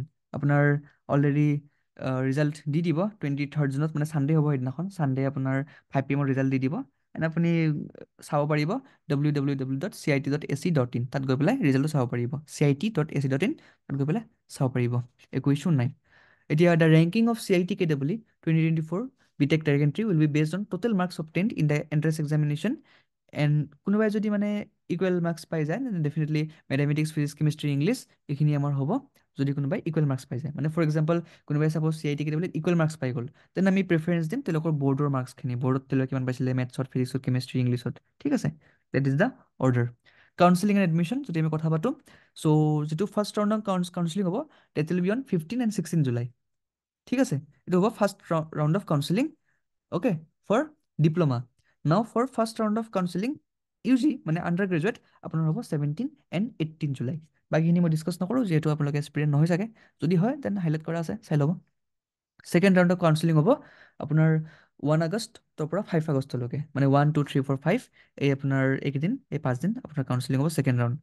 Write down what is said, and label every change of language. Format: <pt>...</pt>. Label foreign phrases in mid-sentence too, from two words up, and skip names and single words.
<as>আপোনাৰ</as> <en>already result</en> <as>দি দিব 23 জুনত, মানে ছানডে হ'ব সেইদিনাখন। ছানডে আপোনাৰ</as> <en>5 PM result</en> <as>দি দিব, এণ্ড আপুনি চাব পাৰিব www.cit.ac.in, তাত গৈ পেলাই ৰিজাল্টটো চাব পাৰিব। cit.ac.in তাত গৈ পেলাই চাব পাৰিব, একো ইছ্যু নাই।</as> <en>এতিয়া the ranking of CIT KEE 2024 BTech Direct Entry will be based on total marks obtained in the entrance examination,</en> <as>এণ্ড কোনোবাই যদি মানে</as> <en>equal marks</en> <as>পাই যায়,</as> <en>definitely mathematics, physics, chemistry, English</en> <as>এইখিনি আমাৰ হ'ব যদি কোনোবাই</as> <en>equal marks</en> <as>পাই যায়। মানে</as> <en>for example</en> <as>কোনোবাই চাপ'জ CIT KEE</as> <en>equal marks</en> <as>পাই গ'ল, তেন আমি প্ৰিফাৰেঞ্চ দিম তেওঁলোকৰ বৰ্ডৰ মাৰ্কছখিনি, বৰ্ডত তেওঁলোকে কিমান পাইছিলে মেথছত, ফিজিক্সত, কেমেষ্ট্ৰি, ইংলিছত। ঠিক আছে,</as> <en>that is the order. counseling and admission</en> <as>যদি আমি কথা পাতোঁ, চ' যিটো</as> <en>first round's counseling</en> <as>হ'ব,</as> <en>that will be on 15 and 16 July.</en> <as>ঠিক আছে, এইটো হ'ব</as> <en>first round of counseling, okay, for diploma. now for first round of counseling UG মানে under graduate</en> <as>আপোনাৰ হ'ব</as> <en>17 and 18 July.</en> <as>বাকীখিনি মই ডিছকাছ নকৰোঁ, যিহেতু আপোনালোকে এক্সপিৰিয়েঞ্চ নহয় চাগে, যদি হয় তেন হাইলাইট কৰা আছে, চাই ল'ব।</as> <en>second round of counseling</en> <as>হ'ব আপোনাৰ 1 আগষ্টৰ পৰা 5 আগষ্টলৈকে, মানে 1, 2, 3, 4, 5 এই আপোনাৰ এইকেইদিন, এই 5 দিন আপোনাৰ কাউন্সেলিং হ'ব</as> <en>second round.</en>